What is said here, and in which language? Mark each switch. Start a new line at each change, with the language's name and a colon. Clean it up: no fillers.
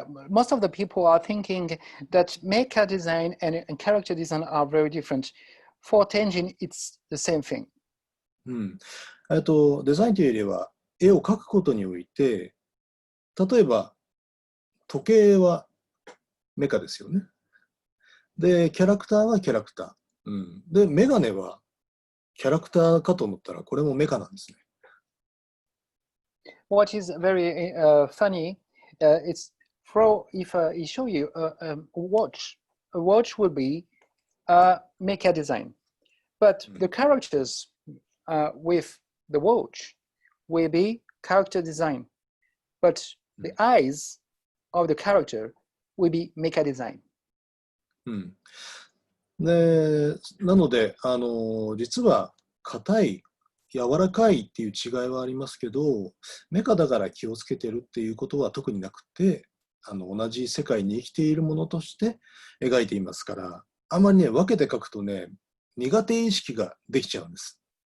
English: Most of the people are thinking that mecha design and character design are very different. For Tenjin, it's the same thing.
Japanese: デザインというよりは絵を描くことにおいて、例えば時計はメカですよね。で、キャラクターはキャラクター。で、メガネはキャラクターかと思ったらこれもメカなんですね。
English: What is very funny, it's if I show you a watch will be mecha design, but the characters with the watch will be character design, but the eyes of the character will be mecha design.
Japanese: で、なので、実は硬い、柔らかいっていう違いはありますけど、メカだから気をつけてるっていうことは特になくて、同じ世界に生きているものとして描いていますから、あまりね、分けて描くとね、苦手意識ができちゃうんです。